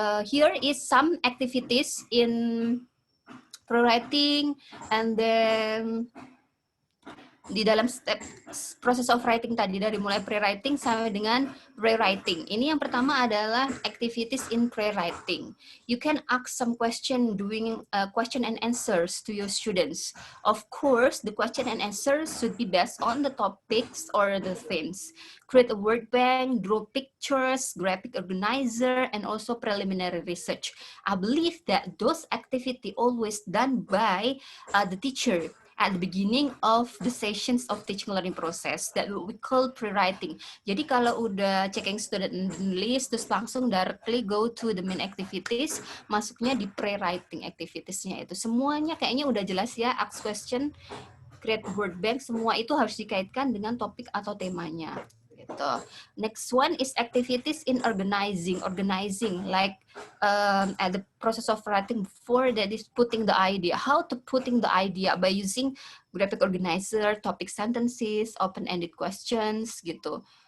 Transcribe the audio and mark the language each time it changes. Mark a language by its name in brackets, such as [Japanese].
[English] Here is some activities in pro-writing, and then [Indonesian] di dalam [English] step process of writing tadi, dari mulai pre-writing [Indonesian] sampai dengan [English] rewriting. [Indonesian] Ini yang pertama adalah [English] activities in pre-writing. You can ask some question doing question and answers to your students. Of course, the question and answers should be based on the topics or the themes. Create a word bank, draw pictures, graphic organizer, and also preliminary research. I believe that those activities always done by the teacher at the beginning of the sessions of teaching learning process that we call pre-writing. [Indonesian] Jadi kalau udah [English] checking student list, [Indonesian] terus langsung [English] directly go to the main activities, [Indonesian] masuknya di pre-writing activitiesnya itu. Semuanya kayaknya udah jelas ya, [English] ask question, create word bank, [Indonesian] semua itu harus dikaitkan dengan topik atau temanya. Gitu. [English] Next one is activities in organizing like at the process of writing before, that is putting the idea, how to putting the idea by using graphic organizer, topic sentences, open-ended questions gitu.